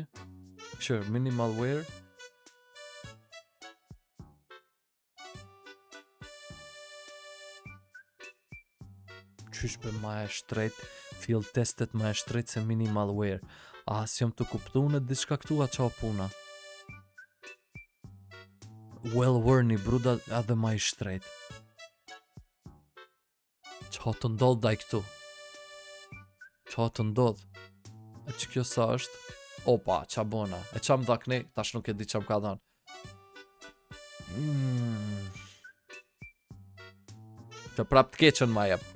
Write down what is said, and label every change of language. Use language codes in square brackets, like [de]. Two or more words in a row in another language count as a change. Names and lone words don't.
[en] Sure, minimal wear. [sq] Qysh për ma e shtrejt, field testet ma e shtrejt se [en] minimal wear. [sq] A, si jam të kuptu në diçka këtu a qa puna. [en] Well worn [sq] i bruda edhe ma i shtrejt. Qa të ndodh daj këtu? Qa të ndodh? E që kjo sa është? Opa, qa bona. E qa më dha kënej, tash nuk e di qa më ka dhanë. Që prap të keqen ma jep.